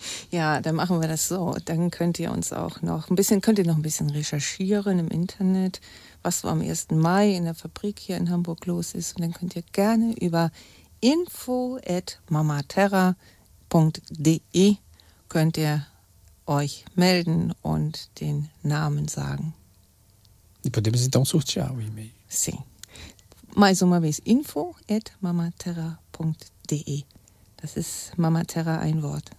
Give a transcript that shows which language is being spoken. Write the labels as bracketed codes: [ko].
[de] Ja, dann machen wir das so. Dann könnt ihr uns auch noch ein bisschen, könnt ihr noch ein bisschen recherchieren im Internet, was so am 1. Mai in der Fabrik hier in Hamburg los ist. Und dann könnt ihr gerne über info@mamaterra.de könnt ihr euch melden und den Namen sagen. [pt] E podemos então sortear o e-mail. Sim. Mais uma vez, info@mamaterra.de. [de] Das ist Mama Terra, ein Wort.